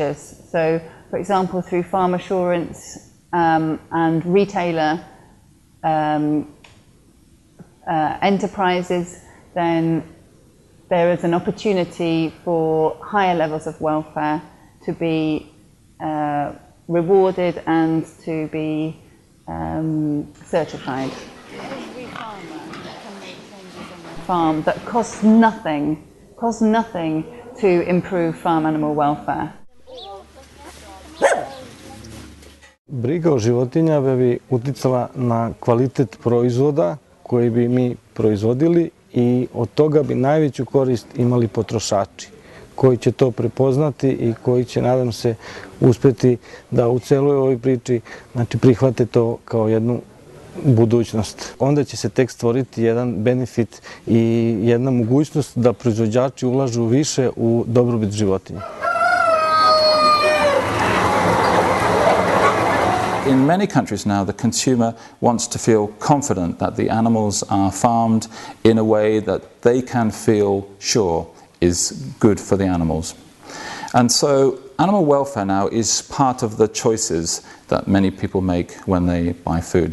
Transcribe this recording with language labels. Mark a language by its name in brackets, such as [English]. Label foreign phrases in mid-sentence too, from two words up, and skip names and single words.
[English] So, for example, through farm assurance and retailer enterprises, then there is an opportunity for higher levels of welfare to be rewarded and to be certified. Every farmer can make changes on their farm that cost nothing to improve farm animal welfare. [Bosnian] Briga o životinjama bi uticala na kvalitet proizvoda koji bi mi proizvodili i od toga bi najveću korist imali potrošači koji će to prepoznati i koji će, nadam se, uspjeti da u celoj ovoj priči prihvate to kao jednu budućnost. Onda će se tek stvoriti jedan benefit i jedna mogućnost da proizvođači ulažu više u dobrobit životinja. [English] In many countries now, the consumer wants to feel confident that the animals are farmed in a way that they can feel sure is good for the animals. And so animal welfare now is part of the choices that many people make when they buy food.